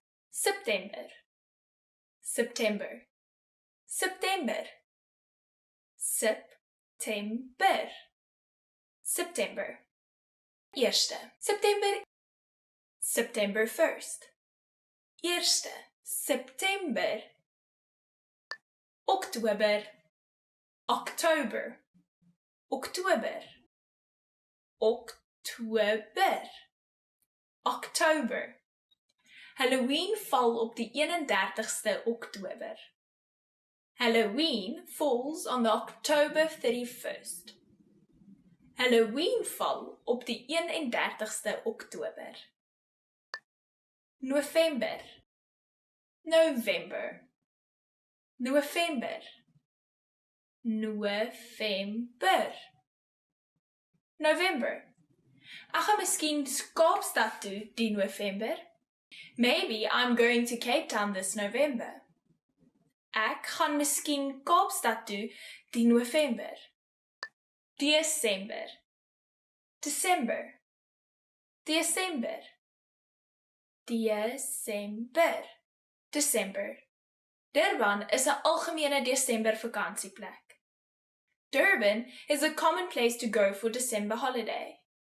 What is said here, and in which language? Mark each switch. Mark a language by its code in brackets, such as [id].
[af] September, September, September, September, September. Eerste, September, [en] September 1st. [af] Eerste, September. Oktober, October, Oktober, Oktober, Oktober. Halloween val op die 31ste Oktober. [en] Halloween falls on the October 31st. [af] Halloween val op die 31ste Oktober. November, November, November, November, November. Ek gaan miskien Kaapstad toe die November. [en] Maybe I'm going to Cape Town this November. [af] Ek gaan miskien Kaapstad toe die November. [en] December, December, December, December, December. [af] Durban is 'n algemene Desember vakansieplek. [en] Durban is a common place to go for December holiday.